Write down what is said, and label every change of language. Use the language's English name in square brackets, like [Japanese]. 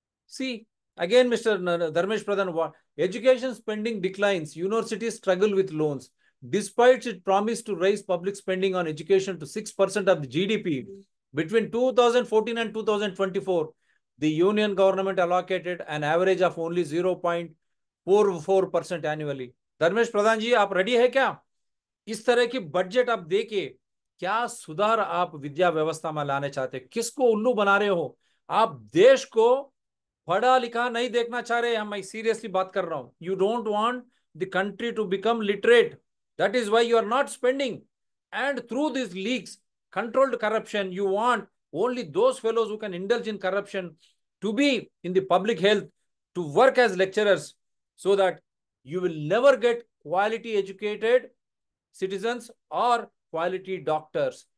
[English] See, again, Mr. Dharmesh Pradhan, education spending declines, universities struggle with loans. Despite its promise to raise public spending on education to 6% of the GDP, between 2014 and 2024, the union government allocated an average of only 0.44% annually. [Hindi] Dharmesh प्रधान जी, आप ready है क्या? इस तरह की budget आप देके क्या सुधार आप विद्या व्यवस्था में लाने चाहते? किसको उल्लू बना रहे हो? आप देश को पढ़ा लिखा नहीं देखना चाह रहे। हम, मैं सीरियसली बात कर रहा हूं। [English] You don't want the country to become literate, that is why you are not spending. And through this leaks, controlled corruption, you want only those fellows who can indulge in corruption to be in the public health, to work as lecturers, so that you will never get quality educated citizens or quality doctors.